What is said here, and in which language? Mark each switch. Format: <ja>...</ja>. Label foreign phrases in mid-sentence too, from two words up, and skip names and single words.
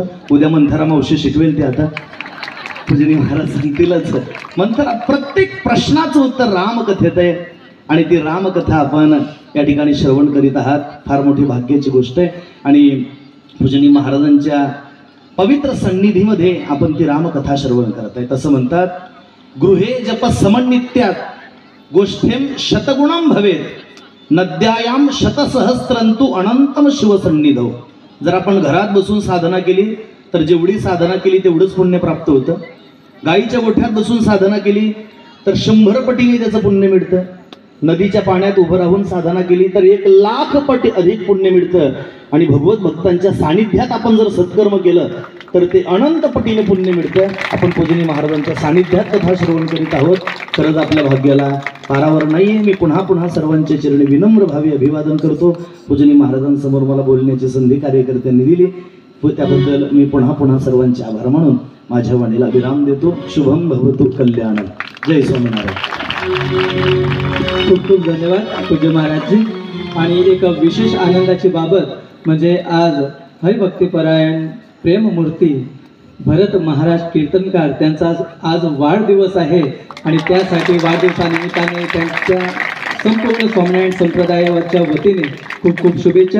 <mr>उद्या मंथरा मावशी शिकवेल ते आता पूजनीय महाराज सांगतीलच. मंथरा प्रत्येक प्रश्नाचं उत्तर रामकथेत आहे आणि ती रामकथा आपण या ठिकाणी श्रवण करीत आहात. फार मोठी भाग्याची गोष्ट आहे आणि पूजनीय महाराजांच्या पवित्र सन्निधीमध्ये आपण ती रामकथा श्रवण करत आहे. तसं म्हणतात,</mr> <sa>गृहे जप समन्वित्यात गोष्ठेम शतगुणम भवेत नद्यायाम शतसहस्रंतु अनंतम शिवसन्निधौ.</sa> <mr>जर आपण घरात बसून साधना केली तर जेवढी साधना केली तेवढंच पुण्य प्राप्त होतं. गाईच्या गोठ्यात बसून साधना केली तर 100 पटीने त्याचं पुण्य मिळतं. नदीच्या पाण्यात उभं राहून साधना केली तर 1,00,000 पटी अधिक पुण्य मिळतं. आणि भगवत भक्तांच्या सानिध्यात आपण जर सत्कर्म केलं तर ते अनंत पटीने पुण्य मिळतं. आपण पूजनीय महाराजांच्या सानिध्यात कथा श्रवण करीत आहोत. खरंच आपल्या भाग्याला पारावर नाहीये. मी पुन्हा पुन्हा सर्वांच्या चरणी विनम्र भावे अभिवादन करतो. पूजनीय महाराजांसमोर मला बोलण्याची संधी कार्यकर्त्यांनी दिली, त्याबद्दल मी पुन्हा पुन्हा सर्वांचे आभार मानून माझ्या वाणीला विराम देतो.</mr> <sa>शुभम भवतु कल्याणम.</sa> <mr>जय स्वामीनारायण. खूप खूप धन्यवाद पूज्य महाराजजी. आणि एक विशेष आनंदाची बाबत म्हणजे आज हरिभक्तीपरायण प्रेममूर्ती भरत महाराज कीर्तनकार त्यांचा आज वाढदिवस आहे आणि त्यासाठी वाढदिवसानिमित्ताने त्यांच्या संपूर्ण स्वामीनारायण संप्रदायावरच्या वतीने खूप खूप शुभेच्छा.</mr>